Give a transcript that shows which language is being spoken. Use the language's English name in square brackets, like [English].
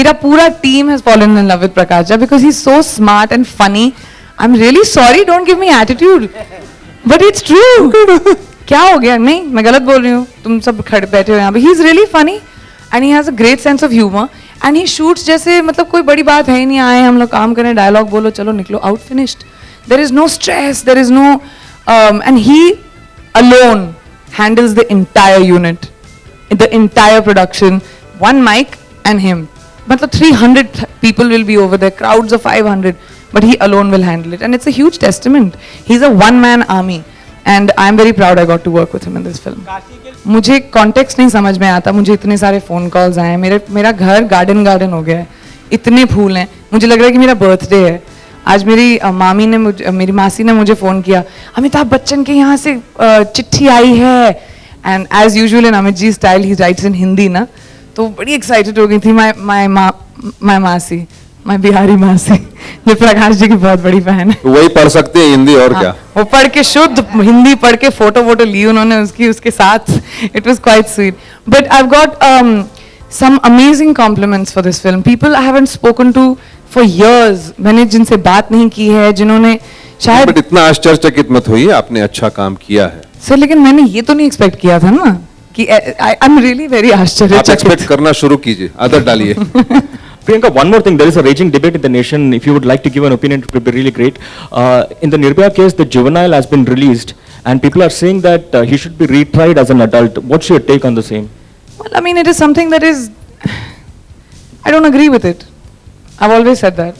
[Hindi] मेरा पूरा team [English] Has fallen in love with Prakash ji because he is so smart and funny. I am really sorry, don't give me attitude, but it's true. [Hindi] क्या हो गया? नहीं मैं गलत बोल रही हूँ, तुम सब खड़े बैठे हो यहाँ पे. [English] he is really funny and he has a great sense of humour and he shoots [Hindi] जैसे मतलब कोई बड़ी बात है ही नहीं. आए हम लोग काम करें, डायलॉग बोलो, चलो निकलो, [English] Out, finished. There is no stress, there is no and he alone handles the entire unit, the entire production, one mic and him. Matlab 300 people will be over there, crowds of 500, but he alone will handle it, and it's a huge testament. He's a one-man army, and I'm very proud I got to work with him in this film. [Hindi] मुझे context नहीं समझ में आता. मुझे इतने सारे [English] phone calls [Hindi] आए, मेरा घर garden हो गया है, इतने फूल हैं. मुझे लग रहा है कि मेरा birthday है. आज मेरी मेरी मासी ने मुझे फ़ोन किया, अमिताभ बच्चन के यहाँ से चिट्ठी आई है. [English] and as usual in Amit ji style he writes in Hindi ना, [Hindi] तो बड़ी एक्साइटेड हो गई थी. [English] my मासी, my Bihari मासी, [Hindi] जो प्रकाश जी की बहुत बड़ी फैन है. वही पढ़ सकते हैं हिंदी और क्या? वो पढ़ के शुद्ध हिंदी पढ़ के फोटो ली उन्होंने उसके साथ. [English] It was quite sweet. But I got some amazing compliments for this film. People I haven't spoken to for years. [Hindi] मैंने जिनसे बात नहीं की है, जिन्होंने शायद. बट इतना आश्चर्यचकित मत होइए, आपने अच्छा काम किया है सर. लेकिन मैंने ये तो नहीं एक्सपेक्ट किया था ना [English] कि I'm really very [Hindi] आप आश्चर्यचकित. एक्सपेक्ट करना शुरू कीजिए, आदत डालिए. [English] Priyanka, one more thing. There is a raging debate in the nation. If you would like to give an opinion, it would be really great. In the Nirbhaya case, the juvenile has been released, and people are saying that he should be retried as an adult. What's your take on the same? Well, I mean, it is something that is. I don't agree with it. I've always said that.